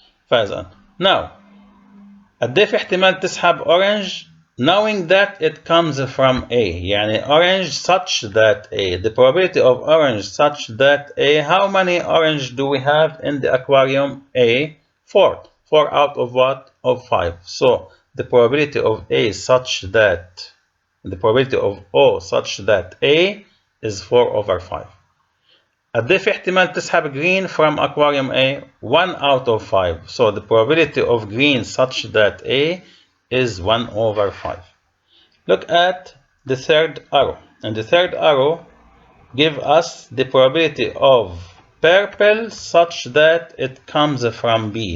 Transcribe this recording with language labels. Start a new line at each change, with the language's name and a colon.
Arabic: فإذا
English: now
Arabic: قد ايه في احتمال تسحب
English: orange knowing that it comes from A
Arabic: يعني
English: orange such that A the probability of orange such that A how many orange do we have in the aquarium A? 4 out of what? Of 5. So the probability of A such that the probability of O such that A is 4 over 5.
Arabic: قد ايه في احتمال تسحب green
English: from aquarium A? 1 out of 5. So the probability of green such that A is 1 over 5. Look at the third arrow. And the third arrow gives us the probability of purple such that it comes from B.